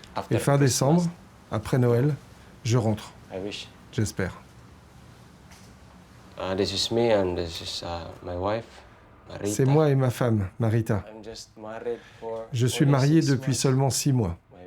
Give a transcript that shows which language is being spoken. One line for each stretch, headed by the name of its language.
French: Et fin décembre, après Noël, je rentre. J'espère.
English: This is me and this is my wife.
French: C'est moi et ma femme, Marita. Je suis marié depuis seulement 6 mois.